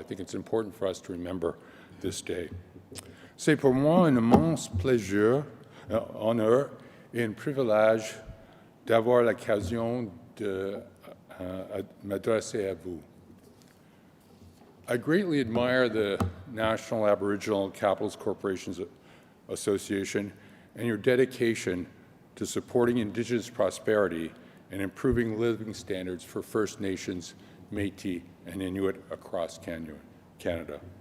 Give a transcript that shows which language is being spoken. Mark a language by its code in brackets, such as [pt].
[en] I think it's important for us to remember this day. [fr] C'est pour moi un immense plaisir, honneur et un privilège d'avoir l'occasion de m'adresser à vous. [en] I greatly admire the National Aboriginal Capitals Corporations Association and your dedication to supporting Indigenous prosperity and improving living standards for First Nations, Métis, and Inuit across Canada.